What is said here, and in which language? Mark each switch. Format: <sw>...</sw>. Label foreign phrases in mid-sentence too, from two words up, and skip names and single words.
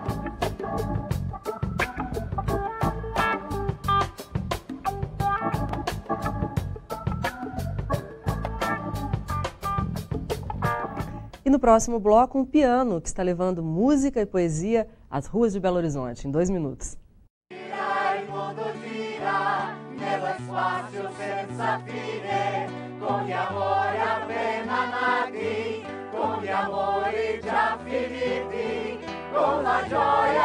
<pt>E no próximo bloco, um piano que está levando música e poesia às ruas de Belo Horizonte, em 2 minutos.</pt> <it>Con gli amori appena nati, con gli amori già finiti, con la gioia</it>